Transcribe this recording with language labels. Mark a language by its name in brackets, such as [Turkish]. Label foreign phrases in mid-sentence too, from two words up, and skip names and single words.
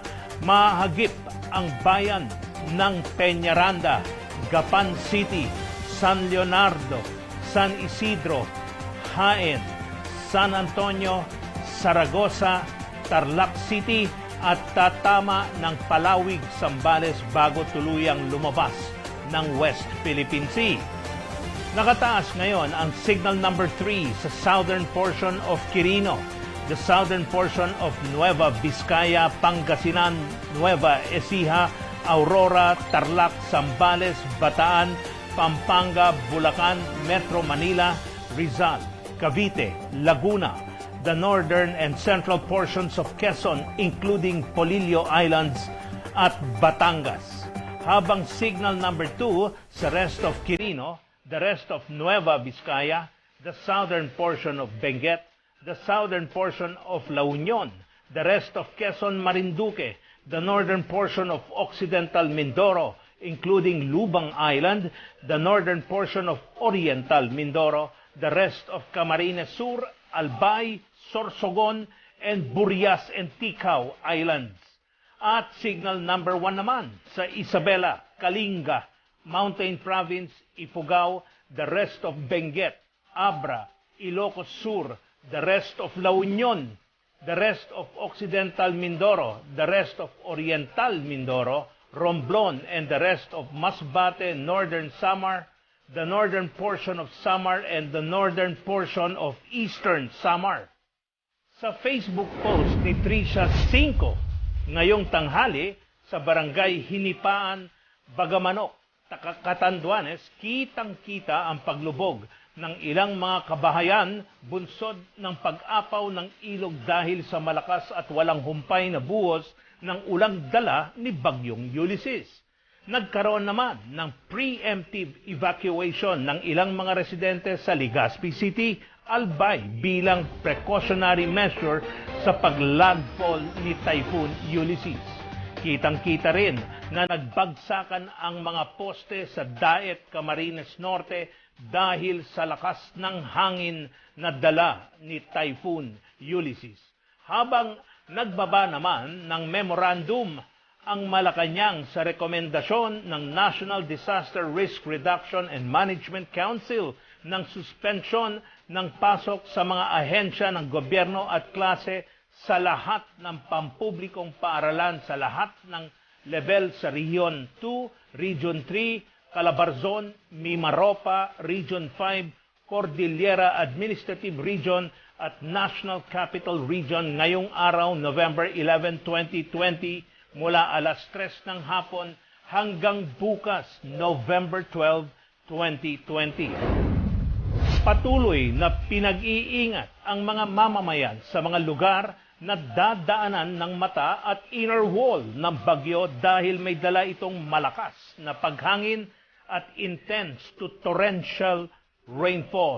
[Filipino] Mahagip ang bayan ng Peñaranda, Gapan City, San Leonardo, San Isidro, Jaén, San Antonio, Zaragoza, Tarlac City at tatama ng Palawig, Zambales bago tuluyang lumabas ng West Philippine Sea. Nakataas ngayon ang [English] signal number [Filipino] 3 sa [English] southern portion of Quirino, the southern portion of Nueva Vizcaya, [Filipino] Pangasinan, Nueva Ecija, Aurora, Tarlac, Zambales, Bataan, Pampanga, Bulacan, Metro Manila, Rizal, Cavite, Laguna, [English] the northern and central portions of Quezon including Polillo Islands at Batangas. Habang signal number 2 sa rest of Quirino, the rest of Nueva Vizcaya, the southern portion of Benguet, the southern portion of La Union, the rest of Quezon Marinduque, the northern portion of Occidental Mindoro, including Lubang Island, the northern portion of Oriental Mindoro, the rest of Camarines Sur, Albay, Sorsogon, and Burias and Ticao Islands. [Filipino] At [English] signal number [Filipino] 1 naman sa Isabela, Kalinga, [English] Mountain Province, Ifugao, the rest of Benguet, Abra, Ilocos Sur, the rest of La Union, the rest of Occidental Mindoro, the rest of Oriental Mindoro, Romblon, and the rest of Masbate, Northern Samar, the northern portion of Samar, and the northern portion of Eastern Samar. [Filipino] Sa Facebook post ni Tricia 5 ngayong tanghali sa Barangay Hinipaan, Bagamanok, Catanduanes, kitang-kita ang paglubog ng ilang mga kabahayan bunsod ng pag-apaw ng ilog dahil sa malakas at walang humpay na buhos ng ulang dala ni Bagyong Ulysses. Nagkaroon naman ng preemptive evacuation ng ilang mga residente sa Legazpi City, Albay bilang [English] precautionary measure [Filipino] sa paglandfall ni Typhoon Ulysses. Kitang-kita rin na nagbagsakan ang mga poste sa Daet, Camarines Norte dahil sa lakas ng hangin na dala ni Typhoon Ulysses. Habang nagbaba naman ng memorandum ang Malacanang sa rekomendasyon ng National Disaster Risk Reduction and Management Council ng suspension ng pasok sa mga ahensya ng gobyerno at klase sa lahat ng pampublikong paaralan sa lahat ng level sa Region 2, Region 3, Calabarzon, Mimaropa, Region 5, Cordillera Administrative Region at National Capital Region ngayong araw, November 11, 2020, mula alas 3 ng hapon hanggang bukas, November 12, 2020. Patuloy na pinag-iingat ang mga mamamayan sa mga lugar na dadaanan ng mata at inner wall ng bagyo dahil may dala itong malakas na paghangin at [English] intense to torrential rainfall.